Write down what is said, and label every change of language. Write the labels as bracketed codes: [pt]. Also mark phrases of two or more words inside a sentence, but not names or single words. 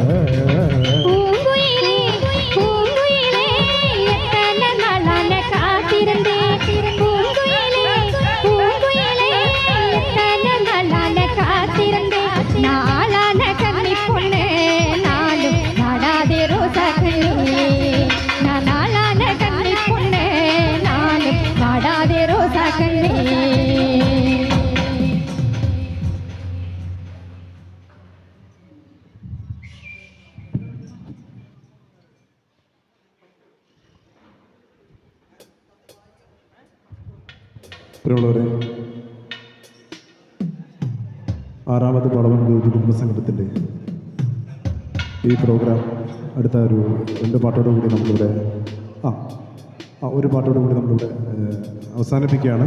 [ta] பூங்குயிலே பூங்குயிலே எத்தனை நாளான காத்திருந்தேன் பூங்குயிலே பூங்குயிலே எத்தனை நாளான காத்திருந்தேன் நாளான கண்ணி பொண்ணு நாளும் நாடாதே ரோசா கண்ணே நான் நாளான கண்ணி பொண்ணு நாளும் நாடாதே ரோசா கண்ணே [ml] പ്രിയമുള്ളവരെ, ആറാമത് പടവൻകൂർ കുടുംബസംഘത്തിൻ്റെ ഈ പ്രോഗ്രാം അടുത്ത ഒരു 2 പാട്ടോടുകൂടി നമ്മളിവിടെ ഒരു പാട്ടോടുകൂടി നമ്മളിവിടെ അവസാനിപ്പിക്കുകയാണ്.